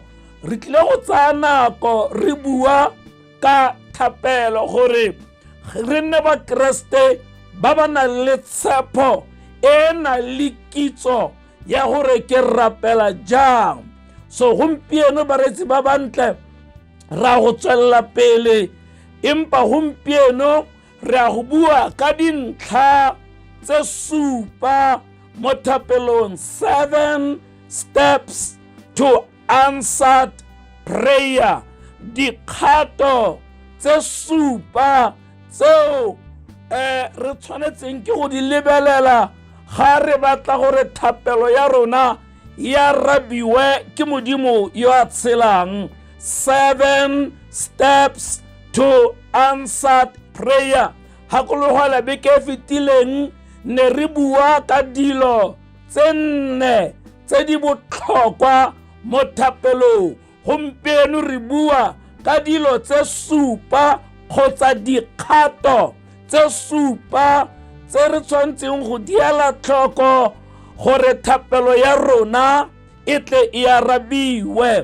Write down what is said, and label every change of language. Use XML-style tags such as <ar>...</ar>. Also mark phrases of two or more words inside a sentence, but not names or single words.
<tn>Re tlile go tsaya nako re bua ka thapelo gore re nne bakreste ba ba nang le tshepo e na le kitso ya gore ke rapela jang. So gompieno baretsi ba bantle ra go tswella pele, empa gompieno re a go bua ka dintlha tse supa mo thapelong,</tn> <en>7 steps to answered prayer.</en> <tn>Dikgato tse supa tseo re tshwanetseng ke go di lebelela ga re batla gore thapelo ya rona ya rabiwe ke modimo yo a tshelang.</tn> <en>7 steps to answered prayer.</en> <tn>Gakologelwa beke e fetileng ne re bua ka dilo tse nne tse di botlhokwa mo thapelong. Gompieno re bua ka dilo tse supa kgotsa dikgato tse supa tse re tshwanetseng go diela tlhoko gore thapelo ya rona e tle e arabiwe.</tn>